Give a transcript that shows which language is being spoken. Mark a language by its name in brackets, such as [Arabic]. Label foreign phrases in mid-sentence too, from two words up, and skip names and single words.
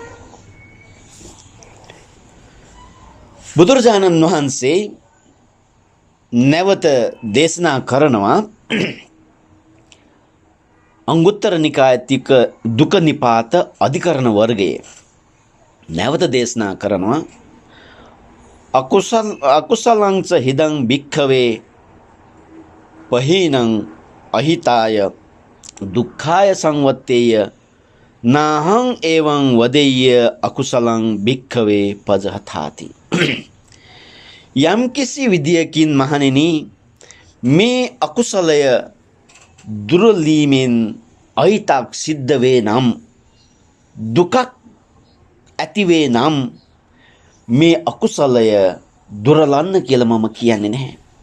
[Sinhala] බුදුරජාණන් වහන්සේ නැවත දේශනා කරනවා අංගුත්තර නිකාය තික දුක නිපාත අධිකරණ වර්ගයේ නැවත දේශනා කරනවා [Pali] අකුසලං ච හිදං භික්ඛවේ පහීනං අහිතාය දුක්ඛාය සංවත්තේය නාහං එවං වදෙය්‍ය අකුසලං භික්ඛවේ පජහතාති. [Sinhala] යම් කිසි විදියකින් මහණෙනි මේ අකුසලය දුරලීමෙන් අහිතක් සිද්ධ වේ නම්, දුකක් ඇති වේ නම් මේ අකුසලය දුරලන්න කියලා මම කියන්නේ නැහැ.